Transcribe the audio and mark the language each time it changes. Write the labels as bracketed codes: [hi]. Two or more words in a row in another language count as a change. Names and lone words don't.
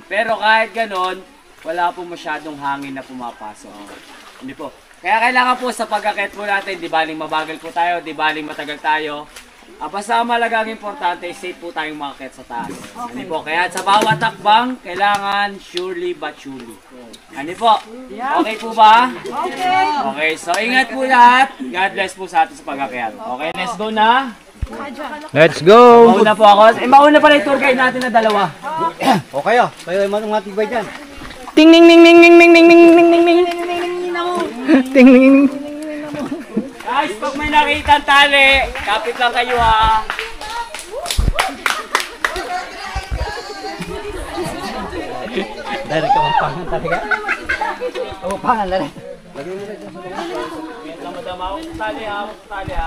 [tl] Pero kahit ganon, wala po masyadong hangin na pumapasok. Hindi po. Kaya kailangan po sa pag-akit po natin, di baling mabagal po tayo, di baling matagal tayo. Basta malagang importante, safe po tayong makakit sa taas. Hindi po. Kaya sa bawat takbang, kailangan [en] surely but surely. [tl] Ano po? Okay po ba? Okay. Okay, so ingat po lahat. [en] God bless [tl] po sa atin sa pag-akit. [en] Okay, let's go na. Let's go! [tl] Mauna po ako. Mauna pala yung tour guide natin na dalawa. O kayo. Kayo ay mga tibay dyan. Ting ning ning ning ning ning ning ning ning ning ning. Ting ning ning. Guys, pag may nakita tali, kapit lang kayo ha. Dahil ka mapangan talaga. Mapangan talaga. Wait lang madam, hawak sa tali ha, hawak sa tali ha.